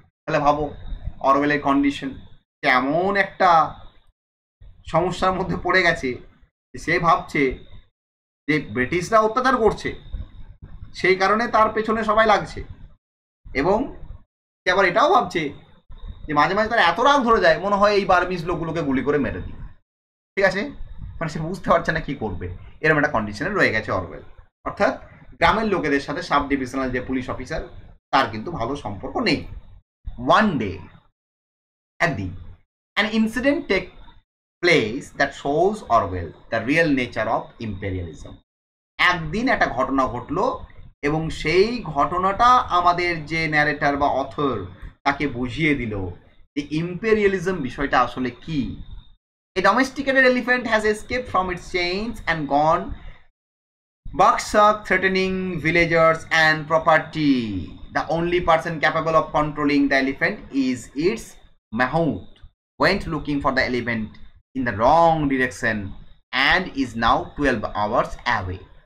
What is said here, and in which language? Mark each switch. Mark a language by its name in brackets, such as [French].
[Bangla] তাহলে ভাবো অরওয়েলের কন্ডিশন, এমন একটা সমস্যার মধ্যে পড়ে গেছে, সে ভাবছে যে ব্রিটিশরা অত্যাচার করছে, সেই কারণে তার পেছনে সবাই লাগছে, এবং সে আবার এটাও ভাবছে যে মাঝে মাঝে তার এত রাগ ধরে যায়, মনে হয় এই বার্মিজ লোকগুলোকে গুলি করে মেরে দিই। ঠিক আছে, মানে সে বুঝতে পারছে না কি করবে, এরকম একটা কন্ডিশনে রয়ে গেছে অরওয়েল। অর্থাৎ গ্রামের লোকেদের সাথে সাব ডিভিশনাল যে পুলিশ অফিসার, তার কিন্তু ভালো সম্পর্ক নেই। [English] One day, একদিন, an incident take place that shows Orwell the real nature of imperialism. [Bangla] একদিন একটা ঘটনা ঘটলো এবং সেই ঘটনাটা আমাদের যে ন্যারেটর বা অথর তাকে বুঝিয়ে দিল যে ইম্পেরিয়ালিজম বিষয়টা আসলে কি। [English] A domesticated elephant has escaped from its chains and gone bucksuck, threatening villagers and property. The only person capable of controlling the elephant is its mahout. Went looking for the elephant in the wrong direction and is now 12 hours away.